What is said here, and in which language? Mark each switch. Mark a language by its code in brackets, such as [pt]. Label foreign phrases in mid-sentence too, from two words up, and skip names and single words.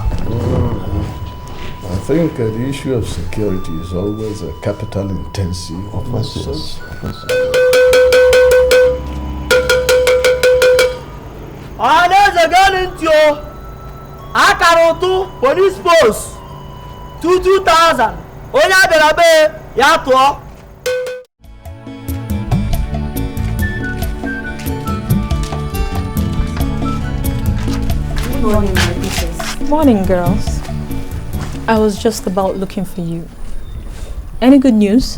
[en] I think the issue of security is always a capital intensive process. Police post 22,000. Oya berabe ya to. Good morning, my princess. Morning, girls. I was just about looking for you. Any good news?